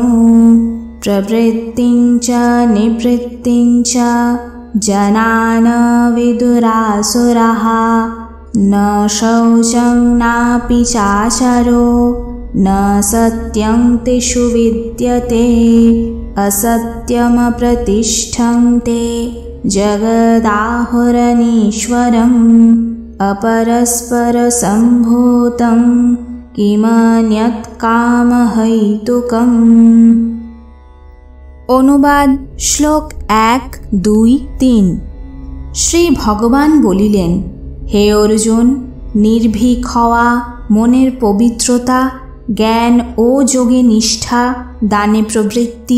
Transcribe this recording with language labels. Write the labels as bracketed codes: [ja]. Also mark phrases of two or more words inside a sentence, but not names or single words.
[sa] प्रवृत्तिं च निवृत्तिं च जनान विदुरासुराः न शौचं नापि चाचारो न सत्यं तेषु विद्यते असत्यमप्रतिष्ठं ते जगदाहुरनीश्वरम् अपरस्परसम्भूतं किमन्यत् कामहैतुकम्। [bn] অনুবাদ শ্লোক ১, ২, ৩। শ্রী ভগবান বলিলেন, হে অর্জুন, নির্ভীক হওয়া, মনের পবিত্রতা, জ্ঞান ও যোগে নিষ্ঠা, দানে প্রবৃত্তি,